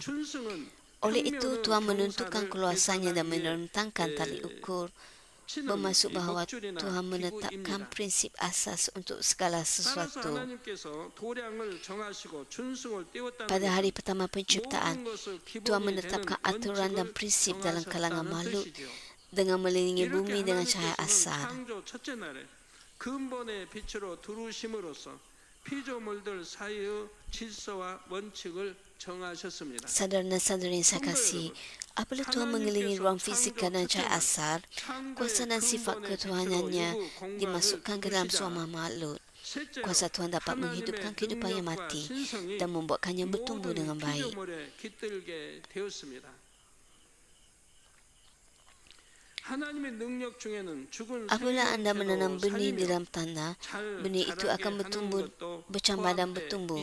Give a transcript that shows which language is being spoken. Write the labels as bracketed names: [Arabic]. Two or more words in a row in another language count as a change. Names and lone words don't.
[Malay] Oleh itu, Tuhan menentukan keluasannya dan merentangkan tali ukur, bermaksud bahawa Tuhan menetapkan prinsip asas untuk segala sesuatu. Pada hari pertama penciptaan, Tuhan menetapkan aturan dan prinsip dalam kalangan makhluk dengan melilingi bumi dengan cahaya asal. [Korean] 근본의 빛으로 두루심으로써 피조물들 사이의 질서와 원칙을 정하셨습니다. [Malay] Saudara dan saudari yang saya kasih, apabila Tuhan mengelilingi ruang fisika dan cahaya asal, kuasa dan sifat ketuhanannya dimasukkan ke dalam semua makhluk. Kuasa Tuhan dapat menghidupkan kehidupan yang mati dan membuatkannya bertumbuh dengan baik. Apabila anda menanam benih di dalam tanah, benih itu akan bertumbuh, bercambah dan bertumbuh.